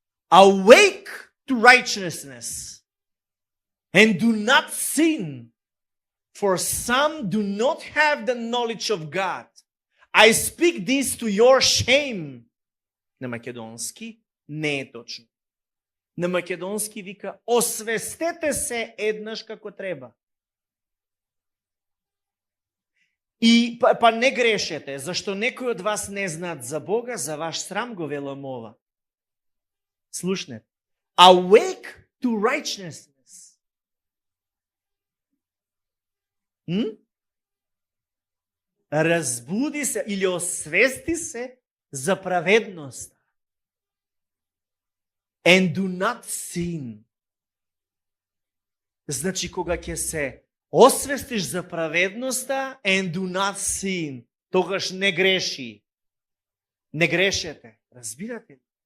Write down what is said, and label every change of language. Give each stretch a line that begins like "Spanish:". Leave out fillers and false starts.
English: Awake to righteousness and do not sin, for some do not have the knowledge of God. I speak this to your shame.
Macedonian: На македонски не е точно. На македонски вика, освестете се еднаш како треба. И па не грешете, зашто некои од вас не знаат за Бога, за ваш срам го велам ова. Слушнете.
English: Awake to righteousness.
Macedonian: Разбуди се или освести се за праведноста.
English: And do not sin.
Macedonian: Значи, кога ќе се освестиш за праведноста,
English: and do not sin,
Macedonian: тогаш не греши. Не грешете. Разбирате ли?